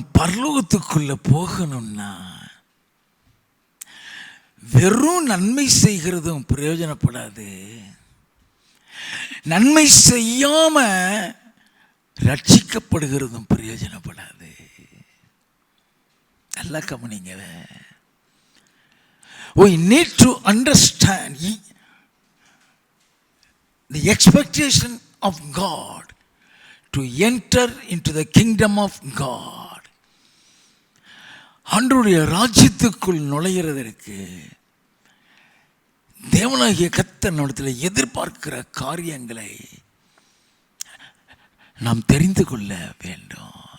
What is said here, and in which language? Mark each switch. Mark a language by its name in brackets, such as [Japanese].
[Tamil] பரலோகத்துக்குள்ள போகணும்னா வெறும் நன்மை செய்கிறதும் பிரயோஜனப்படாது, நன்மை செய்யாம ரட்சிக்கப்படுகிறதும் பிரயோஜனப்படாது. நல்லா கவனிங்க. [English] We need to understand the expectation of God to enter into the kingdom of God. [Tamil] ஆண்டவருடைய ராஜ்யத்துக்குள் நுழைகிறதற்கு தேவனாகிய கர்த்தர் நம்மிடத்தில் எதிர்பார்க்கிற காரியங்களை நாம் தெரிந்து கொள்ள வேண்டும்.